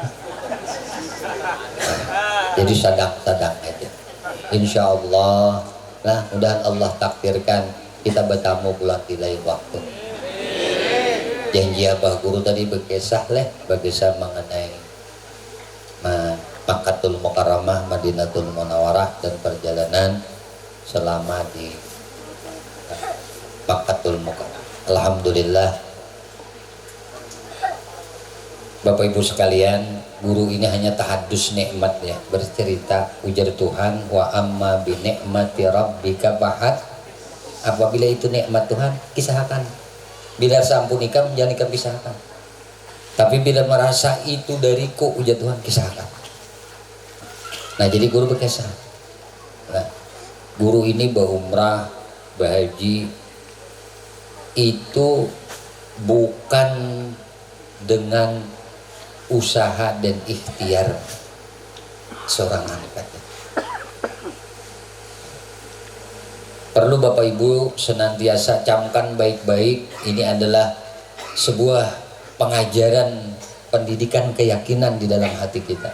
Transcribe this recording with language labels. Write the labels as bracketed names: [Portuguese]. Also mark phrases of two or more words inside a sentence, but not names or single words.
[Banjar] Jadi sadang-sadang aja. [Arabic] إن شاء الله [Indonesian] lah, mudah Allah takdirkan kita bertamu pula di lain waktu. Janji abah guru tadi berkisah mengenai Makkatul Mukarramah, Madinatul Munawwarah, dan perjalanan selama di Makkatul Mukarramah. Alhamdulillah, Bapak Ibu sekalian, guru ini hanya tahadus nikmat ya, bercerita ujar Tuhan, [Arabic] وأما بنعمة ربك فحدث. [Banjar] Apabila itu nikmat Tuhan, kisahkan. Bila sampun ikam, jangan ikam kisahkan. [Indonesian] Tapi bila merasa itu dariku, ujar Tuhan, kisahkan. Nah jadi guru berkisah. Nah, guru ini berumrah, berhaji, itu bukan dengan usaha dan ikhtiar seorang anak. Perlu Bapak Ibu senantiasa camkan baik-baik, ini adalah sebuah pengajaran pendidikan keyakinan di dalam hati kita.